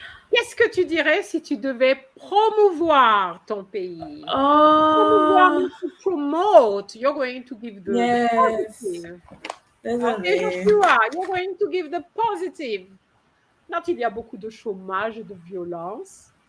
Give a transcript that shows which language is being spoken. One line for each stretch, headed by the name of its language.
French: Qu'est-ce que tu dirais si tu devais promouvoir ton pays? Oh,
English: Promouvoir means to promote. You're going to give the yes. positive.
French: Désolé.
English: Okay, Joshua, you're going to give the positive.
French: Not il y a beaucoup de chômage et de violence.